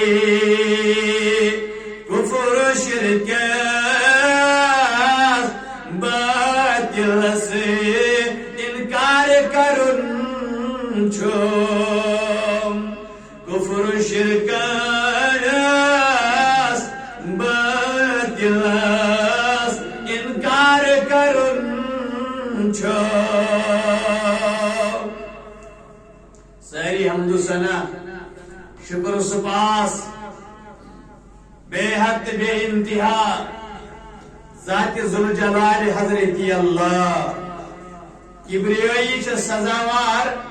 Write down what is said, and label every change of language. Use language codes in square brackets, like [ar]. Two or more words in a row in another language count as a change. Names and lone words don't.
[ks] کفر شرک باطل سے انکار کرن چھم کفر شرک باطل انکار کرن چھم ساری حمد و ثنا شکر و سپاس بے حد بے انتہا ذات ذوالجلال حضرت اللہ کبریائی چھ سزاوار